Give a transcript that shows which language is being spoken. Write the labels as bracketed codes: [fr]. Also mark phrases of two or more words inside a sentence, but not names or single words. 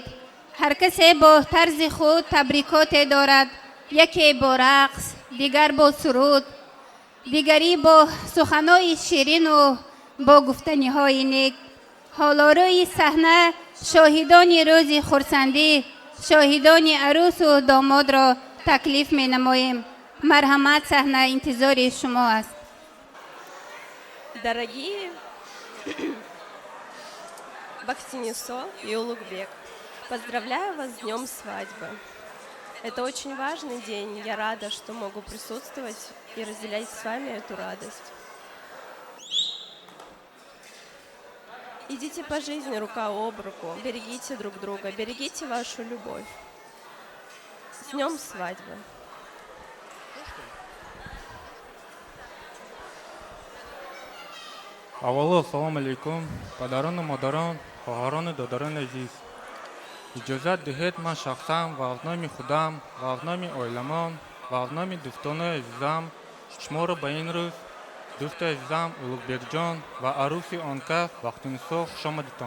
[fa] هر کسی با طرز خود تبریکات دارد، یکی با رقص، دیگر با سرود، دیگری با سخنهای شیرین و با گفتنی های نیک. حالا روی صحنه شاهدان روز خرسندی، شاهدان عروس و داماد را تکلیف می نماییم. مرحمت، صحنه انتظار شما است. [ru] Дорогие Бахтинисо и Улугбек, поздравляю вас с днем свадьбы. Это очень важный день. Я рада, что могу присутствовать и разделять с вами эту радость. Идите по жизни рука об руку, берегите друг друга, берегите вашу любовь. С днем свадьбы! [tg] аввало салому алейкум, падарону модарон, хоҳарону додарон азиз. иҷозат диҳед ман шахсан ва аз номи худам ва аз номи оиламон ва аз номи дӯстонои азизам шуморо ба ин рӯз дӯсти азизам Улугбекҷон ва арӯси он кас Бахтинисо хушомадитон.